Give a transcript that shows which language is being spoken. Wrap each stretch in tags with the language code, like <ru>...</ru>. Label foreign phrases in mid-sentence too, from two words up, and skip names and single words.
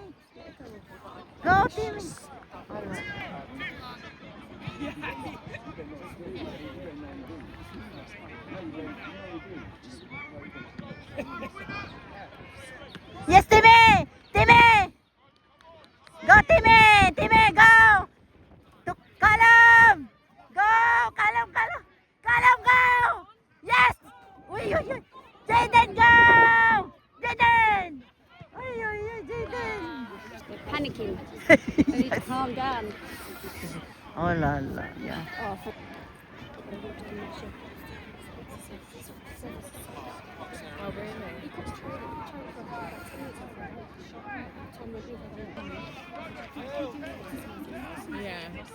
<en>Go, Timmy! Yes, Timmy! Timmy! Go, Timmy! Timmy, go! Kalum! Go! Kalum, Kalum! Kalum, go! Yes! Uy, uy, uy! Jaden, go! Jaden! Uy, uy, uy, Jaden! They're panicking. They need to calm down. Oh, la, la, yeah. Oh, Oh, really? Yeah.</en>